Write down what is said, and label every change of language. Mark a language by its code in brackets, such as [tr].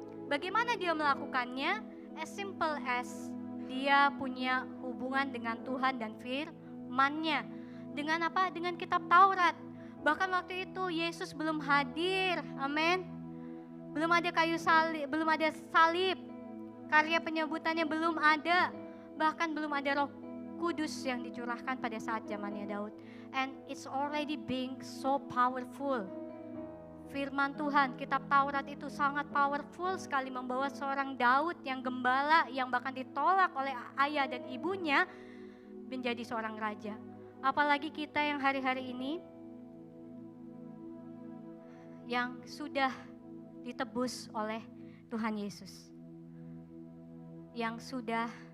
[id] Bagaimana dia melakukannya? [en] As simple as [id] dia punya hubungan dengan Tuhan dan firman-Nya. Dengan apa? Dengan kitab Taurat. Bahkan waktu itu Yesus belum hadir, amin. Belum ada kayu salib, belum ada salib. Karya penyebutannya belum ada. Bahkan belum ada Roh Kudus yang dicurahkan pada saat zamannya Daud. [en] And it's already being so powerful. [id] Firman Tuhan, kitab Taurat itu sangat powerful sekali, membawa seorang Daud yang gembala, yang bahkan ditolak oleh ayah dan ibunya, menjadi seorang raja. Apalagi kita yang hari-hari ini yang sudah ditebus oleh Tuhan Yesus, yang sudah